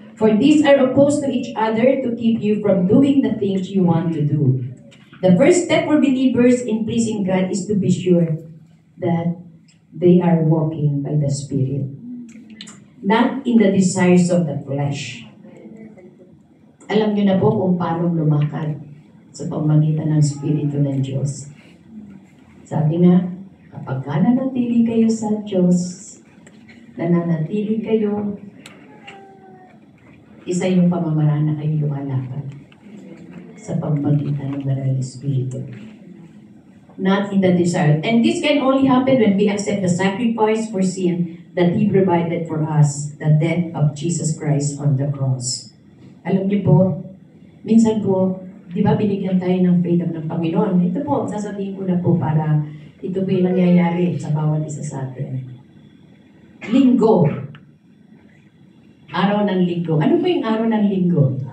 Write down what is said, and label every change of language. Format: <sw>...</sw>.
<en>For these are opposed to each other to keep you from doing the things you want to do. The first step for believers in pleasing God is to be sure that they are walking by the Spirit, not in the desires of the flesh.</en> <tl>Alam niyo na po kung paano lumakad sa pamamagitan ng Espiritu ng Diyos. Sabi nga, kapag nananatili kayo sa Diyos, nananatili kayo, isa yung pamamaraan na kayo lumalakad sa pamamagitan ng Banal na Espiritu.</tl> <en>Not in the desire. And this can only happen when we accept the sacrifice for sin that He provided for us, the death of Jesus Christ on the cross.</en> <tl>Alam niyo po, minsan po, di ba binigyan tayo ng freedom ng Panginoon? Ito po, sasabihin ko na po para ito po yung nangyayari sa bawat isa sa atin. Linggo. Araw ng Linggo. Ano po yung araw ng Linggo?</tl>